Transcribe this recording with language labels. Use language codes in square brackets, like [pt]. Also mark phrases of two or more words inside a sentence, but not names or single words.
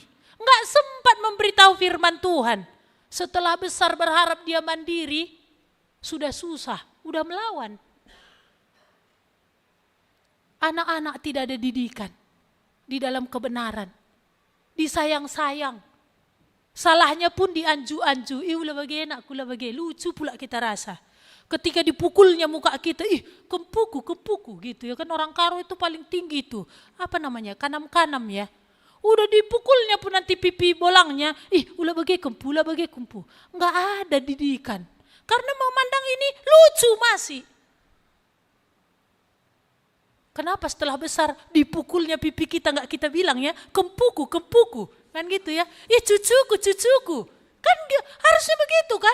[id] Gak sempat memberitahu firman Tuhan. Setelah besar berharap dia mandiri, sudah susah, udah melawan. Anak-anak tidak ada didikan di dalam kebenaran. Disayang-sayang. Salahnya pun dianju-anju. [btx] Ulah bagi anakku, ulah bagi. [id] Lucu pula kita rasa. Ketika dipukulnya muka kita, kempuku gitu ya. Kan orang Karo itu paling tinggi tuh. Apa namanya? Kanam-kanam ya. Udah dipukulnya pun nanti pipi bolangnya, [btx] ulah bagi kempu, ulah bagi kempu. [id] Enggak ada didikan. Karena memandang ini lucu masih. Kenapa setelah besar dipukulnya pipi kita enggak kita bilang ya, kempuku. Kan gitu ya. Cucuku. Kan harusnya begitu kan?